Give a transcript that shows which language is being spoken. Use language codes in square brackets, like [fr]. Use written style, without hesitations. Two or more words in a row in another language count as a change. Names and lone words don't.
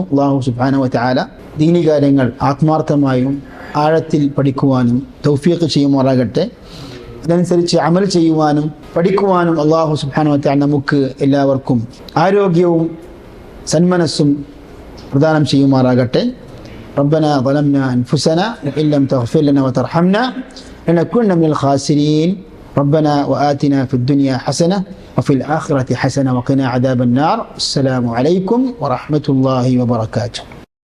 [ml] അല്ലാഹു [ar] سبحانه وتعالى [ml] ദീനി കാര്യങ്ങൾ ആത്മാർത്ഥമായും ആഴത്തിൽ പഠിക്കുവാനും തൗഫീഖ് ചെയ്യുമാറാകട്ടെ. അതനുസരിച്ച് അമൽ ചെയ്യുവാനും പഠിക്കുവാനും അല്ലാഹു [ar] سبحانه وتعالى [ml] നമുക്ക് എല്ലാവർക്കും ആരോഗ്യവും സന്മനസ്സും പ്രദാനം ചെയ്യുമാറാകട്ടെ. [ar] ربنا ظلمنا أنفسنا وإن لم تغفر لنا وترحمنا لنكونن من الخاسرين. ربنا وآتنا في الدنيا حسنة وفي الآخرة حسنة وقنا عذاب النار. السلام عليكم ورحمة الله وبركاته.